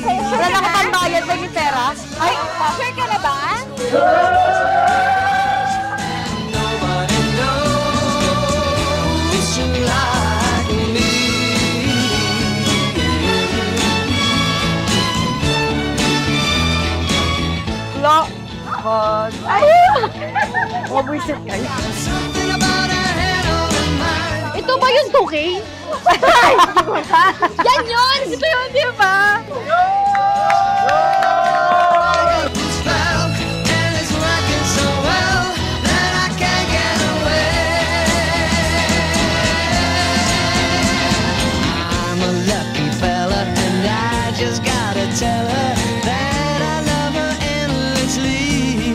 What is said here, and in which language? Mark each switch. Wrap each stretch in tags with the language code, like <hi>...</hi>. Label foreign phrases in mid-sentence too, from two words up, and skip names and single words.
<tl>Wala na ka pang bayad ba yung pera? Ay, sure ka na ba?</tl> <en>Nobody knows like me. Lo, bag. Ay!</en> <tl>Mabuisit kayo.</tl> <en>Something about her head on her mind.</en> <tl>Ito ba yung 2K? Yan yun! Ito yun, di ba?</tl> <en>And it's working so well that I can't get away. I'm a lucky fella and I just gotta tell her that I love her endlessly.</en>